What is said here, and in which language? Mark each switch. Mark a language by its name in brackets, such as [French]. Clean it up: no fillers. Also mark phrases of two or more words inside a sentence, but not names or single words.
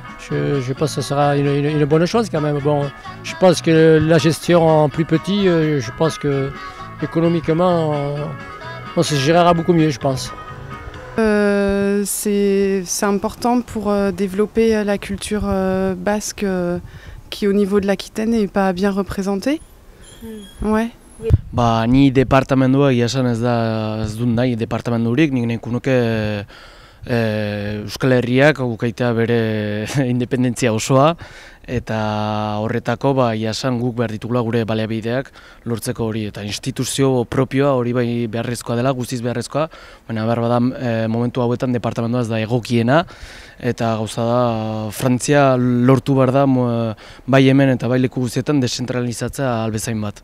[French] Je pense que ce sera une bonne chose quand même. Bon, je pense que la gestion en plus petit, je pense que économiquement, on se gérera beaucoup mieux, je pense. C'est important pour développer la culture basque qui au niveau de l'Aquitaine n'est pas bien représentée. Ouais. [Basque] Ni departamendua esan ez dut nahi departamendurik, nik nahiko nuke Euskal Herriak ukaitea bere independentzia osoa eta horretako jasan guk behar ditugula gure baliabideak lortzeko hori eta instituzio propioa hori bai beharrezkoa dela, guztiz beharrezkoa, baina behar bada momentu hauetan departamentua ez da egokiena eta gauza da Frantzia lortu behar da bai hemen eta bai leku guztietan deszentralizatzea albezain bat.